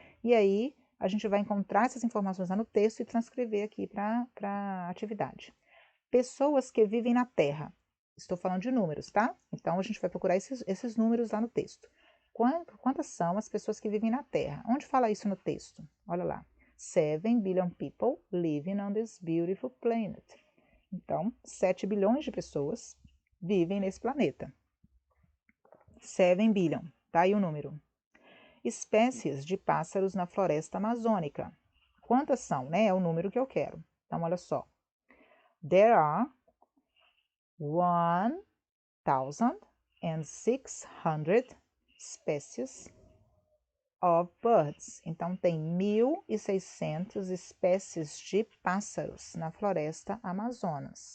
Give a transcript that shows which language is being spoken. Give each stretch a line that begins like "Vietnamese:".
Portuguese: E aí a gente vai encontrar essas informações lá no texto e transcrever aqui para a atividade. Pessoas que vivem na Terra. Estou falando de números, tá? Então a gente vai procurar esses números lá no texto. Quantas são as pessoas que vivem na Terra? Onde fala isso no texto? Olha lá.
English: 7 billion people living on this beautiful planet.
Portuguese: Então, 7 bilhões de pessoas vivem nesse planeta.
English: 7 billion,
Portuguese: tá aí o número. Espécies de pássaros na floresta amazônica. Quantas são, né? É o número que eu quero. Então, olha só.
English: There are 1,600 species of birds.
Portuguese: Então, tem 1.600 espécies de pássaros na floresta Amazona.